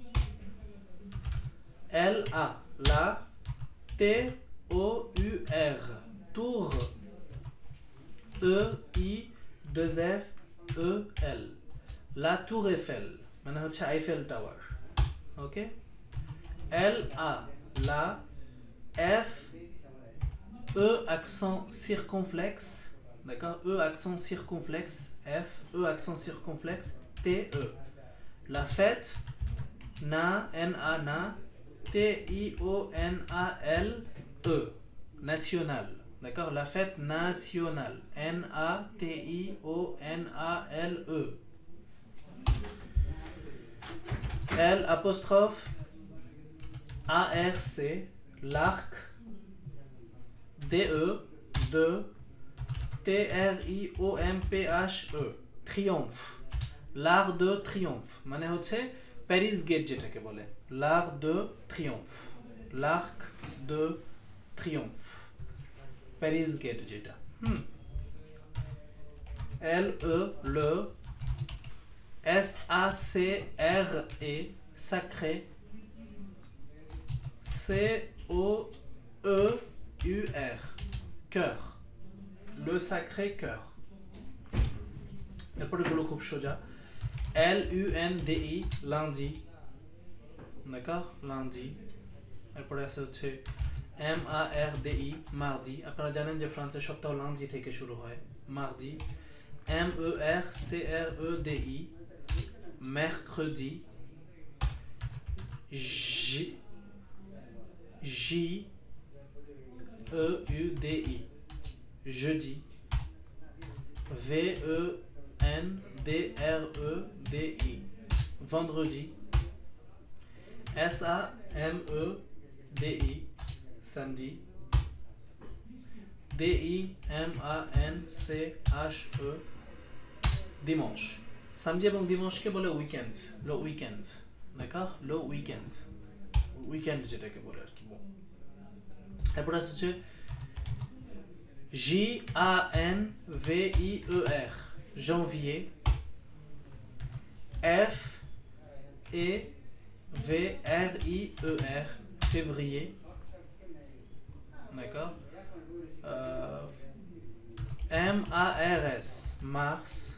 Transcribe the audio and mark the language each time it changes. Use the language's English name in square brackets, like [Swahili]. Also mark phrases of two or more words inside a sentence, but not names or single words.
[French] L-A, la, T-O-U-R, tour, E-I-2-F-E-L, la tour Eiffel, [Bangla] মানে হচ্ছে আইফেল টাওয়ার। ওকে, [French] L-A, la, F, E accent circonflexe, d'accord, E accent circonflexe, F, E accent circonflexe, T-E, la fête, na, N-A, na, T-I-O-N-A-L-E, national, d'accord, la fête nationale, N-A-T-I-O-N-A-L-E. L apostrophe A-R-C, l'arc, D-E, de, T-R-I-O-M-P-H-E, triomphe, l'art de triomphe, [Bangla] মানে হচ্ছে প্যারিস গেট যেটাকে বলে, [French] l'arc de triomphe, l'arc de triomphe, [Bangla] প্যারিস গেট যেটা। [French] L-E, le, S-A-C-R-E, sacré, C-O-E-U-R, cœur, le sacré cœur। [Bangla] এরপরে গুলো খুব সোজা। L-U-N-D-I, [French] lundi, d'accord, lundi। [Bangla] এরপরে আছে হচ্ছে [French] M-A-R-D-I, mardi, [Bangla] আপনারা জানেন যে ফ্রান্সের সপ্তাহ lundi থেকে শুরু হয়, [French] mardi। M-E-R-C-R-E-D-I, mercredi, J-E-U-D-I, jeudi, V-E-N-D-R-E-D-I, vendredi, S-A-M-E-D-I, samedi, D-I-M-A-N-C-H-E, dimanche. [Bangla] Samedi এবং dimanche বলে উইকেন্ড, [French] le weekend, d'accord, le weekend, weekend [Bangla] যেটাকে বলে আর কি। এরপর আসছে [French] J-A-N-V-I-E-R, janvier, F-E-V-R-I-E-R, février, d'accord, M-A-R-S, mars,